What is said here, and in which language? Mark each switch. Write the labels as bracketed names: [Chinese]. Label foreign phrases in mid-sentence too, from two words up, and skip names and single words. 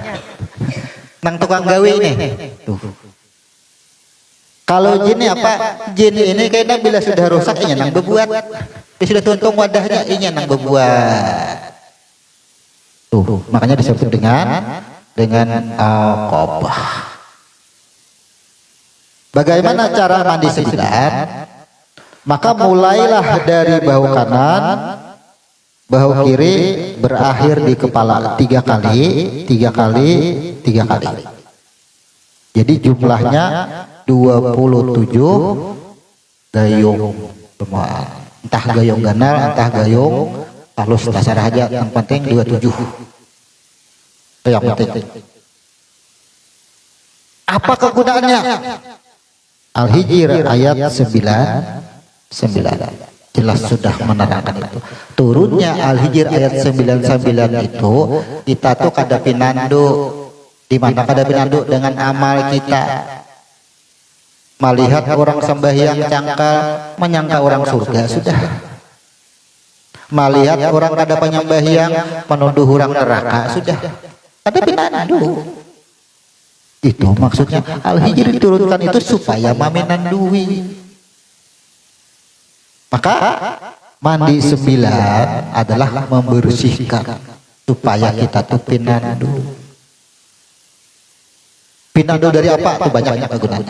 [Banjar] Nang tukang gawi ini. Tuh. Kalau jin apa? Jin ini kayaknya bila sudah rusak ini nang bebuat. Dia sudah tuntung wadahnya ini nang bebuat. [Indonesian] Tuh, makanya disebut dengan al-qabah. Bagaimana cara mandi sembilan? Maka mulailah dari bahu kanan, bahu kiri berakhir di kepala 3 kali, 3 kali, 3 kali. Jadi jumlahnya 27 gayung. [Banjar] Entah gayung ganal, entah gayung halus dasar aja, yang penting 27. [Indonesian] Itu yang penting. Apa kegunaannya? Al-Hijr ayat 9 jelas sudah menerangkan itu. [Banjar] Turunnya Al-Hijr ayat 99 itu kita tuh kada pinandu. Di mana kada pinandu dengan amal kita. Melihat orang sembahyang cangkal menyangka orang surga sudah. Melihat orang kada penyembahyang menuduh orang neraka sudah. Kada pinandu. Itu maksudnya Al-Hijr diturunkan itu supaya maminandui. [Indonesian] Maka mandi 9 adalah membersihkan supaya kita tuh pinandu. Pinandu dari apa? Itu banyak kegunaannya.